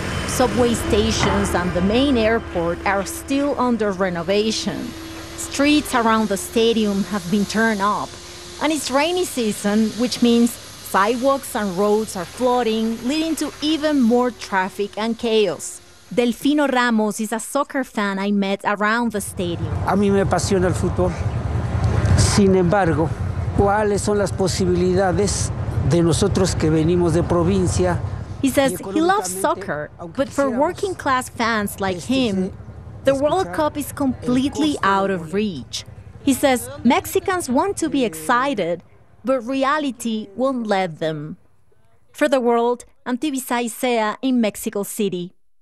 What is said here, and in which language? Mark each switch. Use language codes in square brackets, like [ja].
[en] Subway stations and the main airport are still under renovation. Streets around the stadium have been turned up. And it's rainy season, which means sidewalks and roads are flooding, leading to even more traffic and chaos. Delfino Ramos is a soccer fan I met around the stadium. [es] A mí me apasiona el fútbol. Sin embargo, ¿cuáles son las posibilidades de nosotros que venimos de provincia? [en] He says he loves soccer, but for working class fans like him, the World Cup is completely out of reach. He says Mexicans want to be excited, but reality won't let them. For the world, I'm Tibisay Sea in Mexico City.